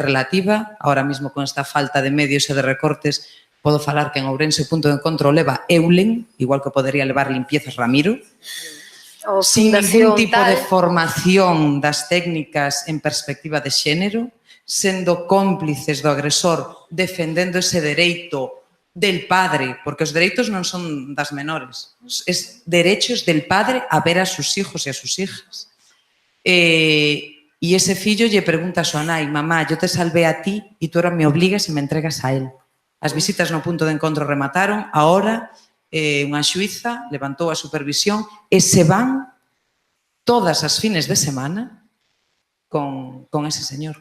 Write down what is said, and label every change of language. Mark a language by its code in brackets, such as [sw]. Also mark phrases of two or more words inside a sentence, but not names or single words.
[gl] relativa, ahora mesmo con esta falta de medios e de recortes, podo falar que en Ourense o punto de encontro leva Eulen, igual que podería levar Limpiezas Ramiro, sin ningún tipo de formación das técnicas en perspectiva de xénero, sendo cómplices do agresor, defendendo ese dereito [es] del padre, [gl] porque os dereitos non son das menores, [es] es derechos del padre a ver a sus hijos e a sus hijas. [gl] E ese fillo lle pregunta a súa nai, [es] mamá, yo te salvé a ti e tú ahora me obligas e me entregas a él. [gl] As visitas no punto de encontro remataron, ahora unha xuíza levantou a supervisión e se van todas as fines de semana con ese señor.